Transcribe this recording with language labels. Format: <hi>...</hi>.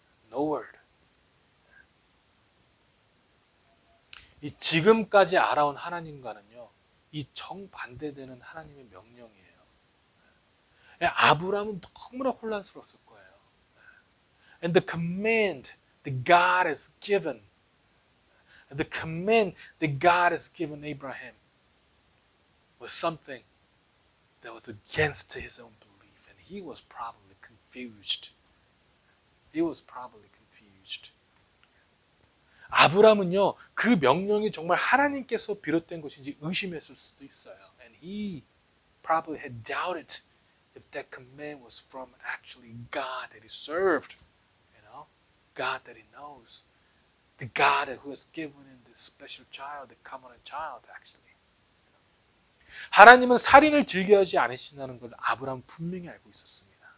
<en>No word.</en> <ko>이 지금까지 알아온 하나님과는요, 이 정반대되는 하나님의 명령이에요. 아브라함은 너무나 혼란스러웠을 거예요.</ko> <en>And the command that God has given, the command that God has given Abraham was something that was against his own belief, and he was probably confused. He was probably confused.</en> <ko>아브라함은요, 그 명령이 정말 하나님께서 비롯된 것인지 의심했을 수도 있어요.</ko> <en>And he probably had doubted if that command was from actually God that he served, God that he knows, the God who has given him this special child, the covenant child, actually.</en> <ko>하나님은 살인을 즐겨하지 않으신다는 걸 아브라함은 분명히 알고 있었습니다.</ko>